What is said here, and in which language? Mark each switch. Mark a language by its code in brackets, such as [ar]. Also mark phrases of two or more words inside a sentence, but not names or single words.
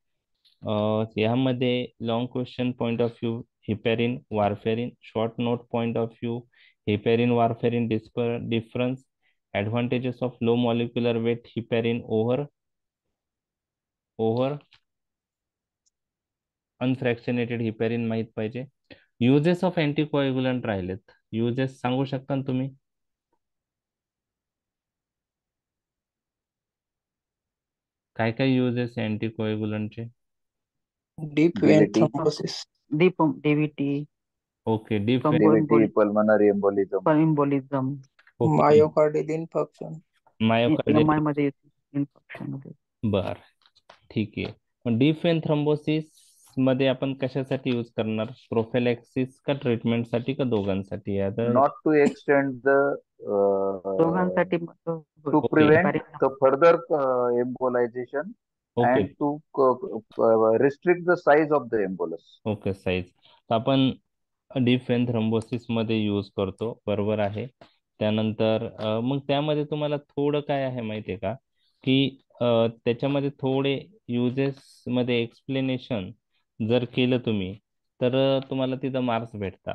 [en] यामध्ये long question point of view heparin warfarin, short note point of view heparin warfarin difference, advantages of low molecular weight heparin over unfractionated heparin [mr] माहित पाहिजे. [en] uses of anticoagulant [mr] राहिलेत. युजेस सांगू शकता ना तुम्ही? काय काय युजेस आहे अँटीकोएग्युलंटचे? [en] Deep vein DVT, thrombosis, DVT, okay, deep DVT, pulmonary embolism, embolism, ओके, myocardial infarction, मायोकार्डियल. [mr] MI मध्ये इन्फेक्शन मध्ये. बर, ठीक आहे. मग [en] deep vein thrombosis [mr] मध्ये आपण कशासाठी यूज करणार? प्रोफिलॅक्सिस का ट्रीटमेंटसाठी का दोघांसाठी? आता [en] not to extend the [mr] दोघांसाठी [en] to Okay. prevent the further embolization ओके and to restrict the size of the embolus. okay, size. [mr] तर आपण [en] deep vein thrombosis [mr] मध्ये यूज करतो, बरोबर आहे. त्यानंतर मग त्यामध्ये तुम्हाला थोडं काय आहे माहितीये का की त्याच्यामध्ये थोडे युजेस मध्ये एक्सप्लेनेशन जर केलं तुम्ही तर तुम्हाला तिथं मार्क्स भेटता.